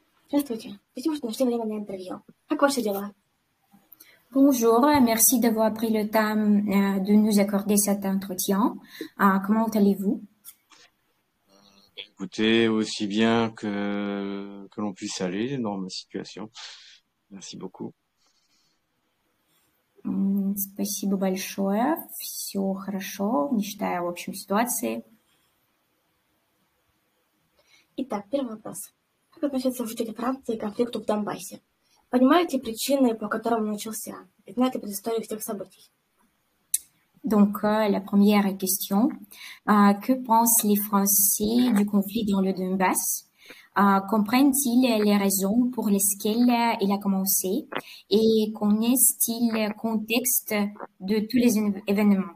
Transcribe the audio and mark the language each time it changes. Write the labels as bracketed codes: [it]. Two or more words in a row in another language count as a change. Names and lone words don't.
[ru] Здравствуйте. Спасибо, что нашли время на интервью. Как ваши дела? [fr] Bonjour, merci d'avoir pris le temps de nous accorder cet entretien. Comment allez-vous? Écoutez, aussi bien que l'on puisse aller dans ma situation. Merci beaucoup. [ru] Спасибо большое. Все хорошо, не считая в общем ситуации. Итак, первый вопрос. Как относятся жители Франции к конфликту в Донбассе? Понимаете причины, по которым он начался? И знаете предысторию всех событий? [fr] Donc, la première question, que pensent les Français du conflit dans le Donbass? Comprennent-ils les raisons pour lesquelles il a commencé et connaissent-ils le contexte de tous les événements?